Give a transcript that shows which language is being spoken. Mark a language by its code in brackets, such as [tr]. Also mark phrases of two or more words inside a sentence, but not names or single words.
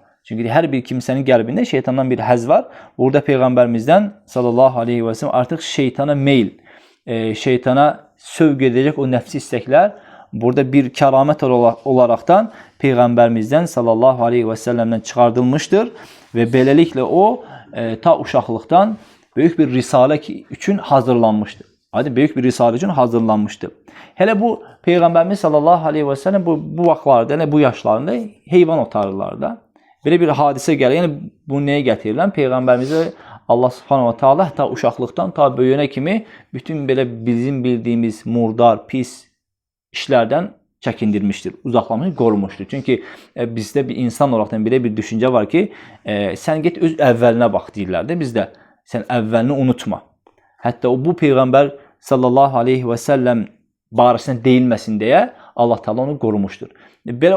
[az] Çünki hər bir kimsənin qəlbində şeytandan bir həz var. Burada Peyğəmbərimizdən [ar] صلى الله عليه وسلم [az] artıq şeytana meyl, şeytana sövq edəcək o nəfsi istəklər burada bir kəramət olaraqdan Peyğəmbərimizdən sallallahu aleyhi və səlləmdən çıxardılmışdır və beləliklə o ta uşaqlıqdan böyük bir risalə üçün hazırlanmışdır. Aydın, böyük bir risalə üçün hazırlanmışdı. Hələ bu Peyğəmbərimiz [ar] صلى الله عليه وسلم [az] bu vaxtlarda, yəni bu yaşlarında heyvan otarırlar da. Belə bir hadisə gəlir. Yəni bunu nəyə gətirirlər? Peyğəmbərimizi Allah [ar] سبحانه وتعالى [az] ta uşaqlıqdan ta böyüyənə kimi bütün belə bizim bildiyimiz murdar, pis işlərdən çəkindirmişdir, uzaqlamışdır, qorumuşdur. Çünki bizdə bir insan olaraqdan belə bir düşüncə var ki, sən get öz əvvəlinə bax deyirlər də bizdə. Sən əvvəlini unutma. Hətta bu Peyğəmbər [ar] صلى الله عليه وسلم [az] barəsində deyilməsin deyə Allah Teala onu qorumuşdur.